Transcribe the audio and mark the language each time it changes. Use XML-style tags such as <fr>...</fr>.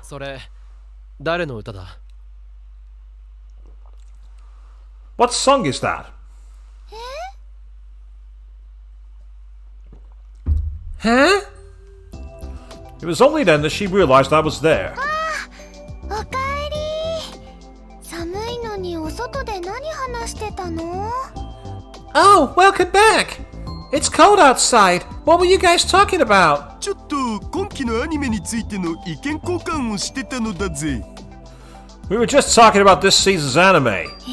<ja>それ誰の歌だ</ja> <en>What song is that? Huh? It was only then that she realized I was there.</en> <ja>おかえり寒いのにお外で何話してたの</ja> <en>Oh, welcome back! It's cold outside. What were you guys talking about?</en> <ja>ちょっと今期のアニメについての意見交換をしてたのだぜ。</ja> <en>We were just talking about this season's anime.</en>